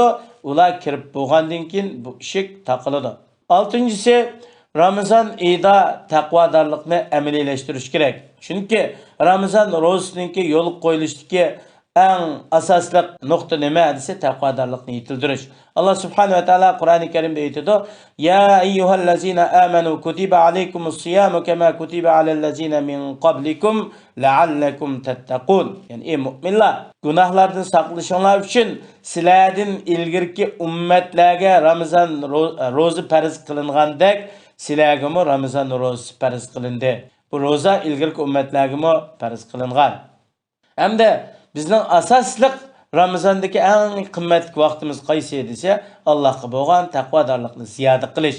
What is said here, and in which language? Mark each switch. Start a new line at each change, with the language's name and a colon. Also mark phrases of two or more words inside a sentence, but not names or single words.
Uzbek: Ular kirib bo'lgandan keyin bu eshik taqiladi. 6-si Ramazon oyida taqvodorlikni amaliylashtirish kerak. Chunki Ramazon ro'zasiningki yo'l qo'yilishdagi eng asosli nuqta nima desa taqvodorlikni yetildirish. Allah
Arabic: سبحانه وتعالى
Uzbek: Qur'oni Karimda aytadi:
Arabic: "يا أيها الذين آمنوا كتب عليكم الصيام كما كتب على الذين من قبلكم لعلكم تتقون."
Uzbek: Ya'ni ey mu'minlar, gunohlardan saqlanishinglar uchun sizlardan ilgirki ummatlarga Ramazon ro'za farz qilingandek sizlarga Ramazon ro'zasi farz qilindi. Bu ro'za ilgirki ummatlarga farz qilingan. Hamda bizning asosliq Ramazondagi eng qimmatli vaqtimiz qaysi desa, Allohga bo'lgan taqvodorlikni ziyoda qilish.